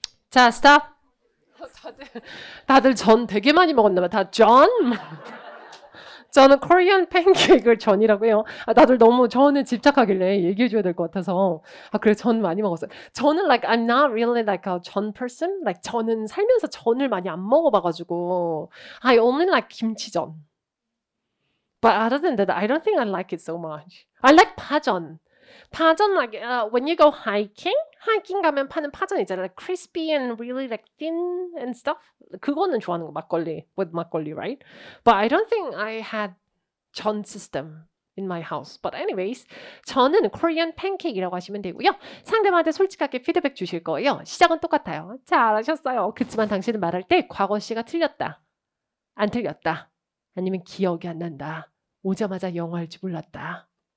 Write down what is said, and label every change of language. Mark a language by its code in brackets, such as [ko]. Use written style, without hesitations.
[ko] 자, 스탑. 다들 전 되게 많이 먹었나 봐. 다 전? 저는 코리안 팬케이크를 전이라고 해요. 다들 너무 저는 집착하길래 얘기해줘야 될 것 같아서. 그래, 전 많이 먹었어요. [en] 저는 like I'm not really like a 전 person. [ko] Like 저는 살면서 전을 많이 안 먹어봐가지고 [en] I only like [ko] 김치전. [en] But other than that, I don't think I like it so much. I like 파전. 파전 like when you go hiking [ko] 가면 파는 파전 있잖아요. [en] Like crispy and really like thin and stuff. [ko] 그거는 좋아하는 거 막걸리 with 막걸리, right? [en] But I don't think I had 전 system in my house. [ko] But anyways, 저는 Korean pancake이라고 하시면 되고요. 상대방한테 솔직하게 피드백 주실 거예요. 시작은 똑같아요. 잘하셨어요. 그렇지만 당신은 말할 때 과거 시가 틀렸다. 안 틀렸다. 아니면 기억이 안 난다. 오자마자 영어 할 줄 몰랐다.